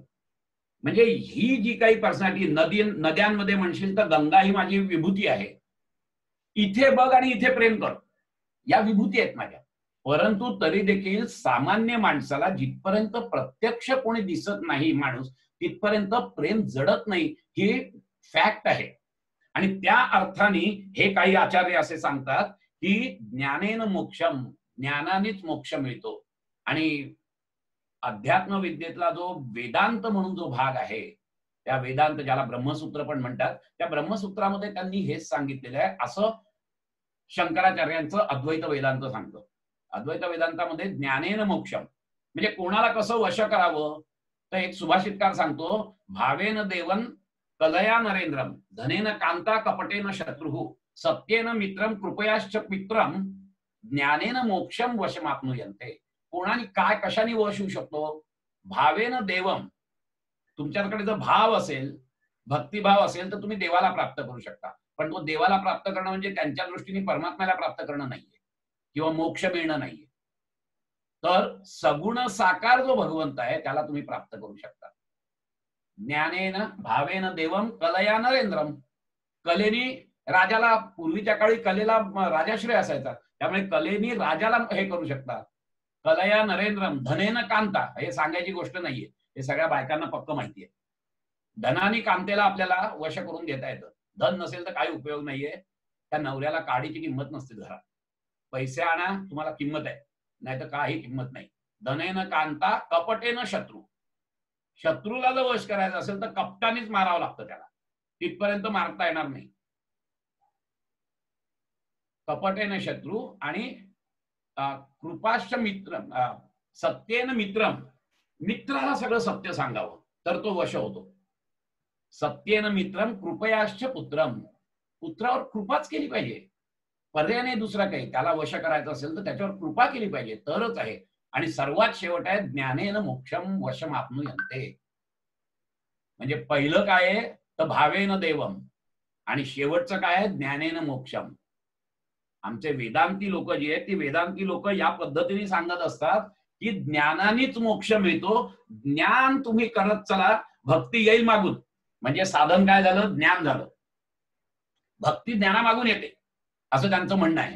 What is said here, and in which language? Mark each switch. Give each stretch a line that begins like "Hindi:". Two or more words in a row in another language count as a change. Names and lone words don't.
Marathi: म्हणजे ही जी काही पर्सनॅलिटी, नद्यांमध्ये म्हणशील तर गंगा ही माझी विभूती आहे, इथे बघ आणि इथे प्रेम कर, या विभूती आहेत माझ्या. परंतु तरी देखील सामान्य माणसाला जिथपर्यंत प्रत्यक्ष कोणी दिसत नाही माणूस, तिथपर्यंत प्रेम जडत नाही, ही फॅक्ट आहे. आणि त्या अर्थाने हे काही आचार्य असे सांगतात की
Sanskrit: ज्ञानेन मोक्षम,
Marathi: ज्ञानानेच मोक्ष मिळतो. आणि अध्यात्म विद्येतला जो वेदांत म्हणून जो भाग आहे, त्या वेदांत ज्याला ब्रह्मसूत्र पण म्हणतात, त्या ब्रह्मसूत्रामध्ये त्यांनी हेच सांगितलेलं आहे, असं शंकराचार्यांचं अद्वैत वेदांत सांगतं. अद्वैत वेदांतामध्ये
Sanskrit: ज्ञानेन मोक्षम
Marathi: म्हणजे कोणाला कसं वश करावं, तर एक सुभाषितकार सांगतो,
Sanskrit: भावेन देवन कलया नरेंद्रम, धनेन कांता कपटेन शत्रुः, सत्येन मित्रम कृपयाश्च मित्रम, ज्ञानेन मोक्षम वशमाप्नुयन्ते.
Marathi: कोणाने काय कशाने वश होऊ शकतो,
Sanskrit: भावेन देवम,
Marathi: तुमच्याकडे जर भाव असेल, भक्तिभाव असेल तर तुम्ही देवाला प्राप्त करू शकता. पण तो देवाला प्राप्त करणं म्हणजे त्यांच्या दृष्टीने परमात्म्याला प्राप्त करणं नाहीये किंवा मोक्ष मिळणं नाहीये. तर सगुण साकार जो भगवंत आहे त्याला तुम्ही प्राप्त करू शकता.
Sanskrit: ज्ञानेन भावेन देवम कलया नरेंद्रम,
Marathi: कलेनी राजाला, पूर्वीच्या काळी कलेला राजाश्रय असायचा, त्यामुळे कलेनी राजाला हे करू शकता.
Sanskrit: कलया नरेंद्रम, धनेन कांता,
Marathi: हे सांगायची गोष्ट नाहीये, हे सगळ्या बायकांना पक्क माहितीये. धनानी कांतेला आपल्याला वश करून घेता येतं. धन नसेल तर काही उपयोग नाहीये, त्या नवऱ्याला काडीची किंमत नसते घरात. पैसे आणा, तुम्हाला किंमत आहे, नाही तर काही किंमत नाही.
Sanskrit: धनेन कांता कपटेन शत्रू,
Marathi: शत्रूला जर वश करायचं असेल तर कपटानेच मारावं लागतं त्याला, तिथपर्यंत मारता येणार नाही.
Sanskrit: कपटेन शत्रू आणि कृपाश्च मित्र, सत्येन मित्रम,
Marathi: मित्राला सगळं सत्य सांगावं तर तो वश होतो.
Sanskrit: सत्येन मित्रम कृपयाश्च पुत्रम,
Marathi: पुत्रावर कृपाच केली पाहिजे, पर्याय नाही दुसरा काही. त्याला वश करायचं असेल तर त्याच्यावर कृपा केली पाहिजे तरच आहे. आणि सर्वात शेवट आहे
Sanskrit: ज्ञानेन मोक्षम वशमाप्नुयन्ते,
Marathi: म्हणजे पहिलं काय आहे तर भावेन देवम, आणि शेवटचं काय आहे ज्ञानेन मोक्षम. आमचे वेदांती लोक जी आहेत ती वेदांती लोक या पद्धतीने सांगत असतात की ज्ञानानेच मोक्ष मिळतो, ज्ञान तुम्ही करत चला, भक्ती येईल मागून. म्हणजे साधन काय झालं, ज्ञान झालं, भक्ती ज्ञानामागून येते असं त्यांचं म्हणणं आहे.